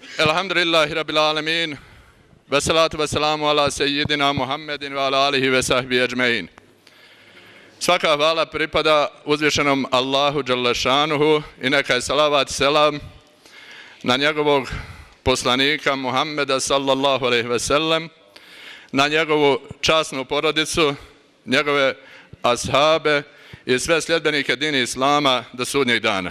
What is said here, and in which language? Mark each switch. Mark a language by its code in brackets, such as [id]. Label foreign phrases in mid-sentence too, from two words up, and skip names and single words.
[ar] الحمد لله رب العالمين والصلاة والسلام على سيدنا محمد وعلى آله وصحبه أجمعين. [bs] Svaka hvala pripada uzvišenom Allahu Đalešanuhu i neka je salavat selam na njegovog poslanika Muhammeda [ar] صلى الله عليه وسلم, [bs] na njegovu časnu porodicu, njegove ashabe i sve sljedbenike dini Islama do sudnjeg dana.